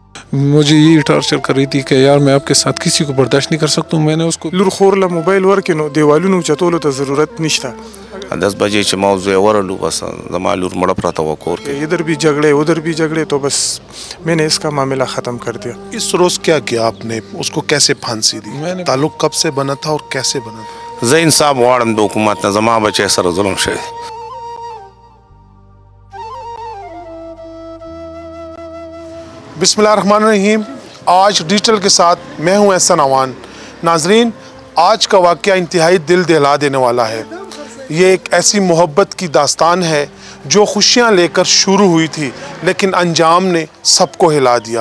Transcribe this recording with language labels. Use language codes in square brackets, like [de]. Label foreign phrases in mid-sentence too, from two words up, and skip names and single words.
[ur] مجھے یہی ٹارچر کر رہی تھی کہ یار میں آپ کے ساتھ کسی کو برداشت نہیں کر سکتا ہوں. میں نے اس کو [ps] لور خور له موبایل ورکې نو دیوالونو چتولو ته ضرورت نشته. 10 بجے چې موضوع ورلو بس زما لور مړه پراته وه کور کې. [ur] ادھر بھی جھگڑے ادھر بھی جھگڑے تو بس میں نے اس کا معاملہ ختم کر دیا. اس روز کیا کیا آپ نے؟ اس کو کیسے پھانسی دی؟ تعلق کب سے بنا تھا اور کیسے بنا تھا؟ [ps] زه انصاف غواړم د حکومت نه، زما بچی سره ظلم شوی. [ar] بسم اللہ الرحمن الرحیم. [ur] آج ڈیجیٹل کے ساتھ میں ہوں احسن عوان. ناظرین، آج کا واقعہ انتہائی دل دہلا دینے والا ہے. یہ ایک ایسی محبت کی داستان ہے جو خوشیاں لے کر شروع ہوئی تھی لیکن انجام نے سب کو ہلا دیا.